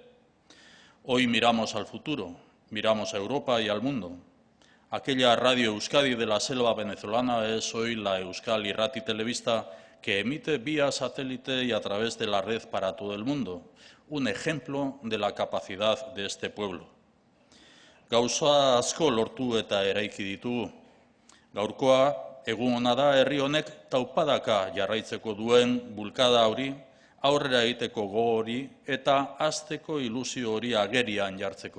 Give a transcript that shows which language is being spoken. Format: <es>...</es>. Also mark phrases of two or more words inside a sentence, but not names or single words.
<es>Hoy miramos al futuro, miramos a Europa y al mundo. Aquella Radio Euskadi de la selva venezolana es hoy la Euskal Irrati Telebista que emite vía satélite y a través de la red para todo el mundo, un ejemplo de la capacidad de este pueblo.</es> <eu>Gauza asko lortu eta eraiki ditugu. Gaurkoa, egun ona da herri honek taupadaka jarraitzeko duen bulkada hori, aurrera egiteko gogo hori eta hasteko ilusio hori agerian jartzeko.</eu>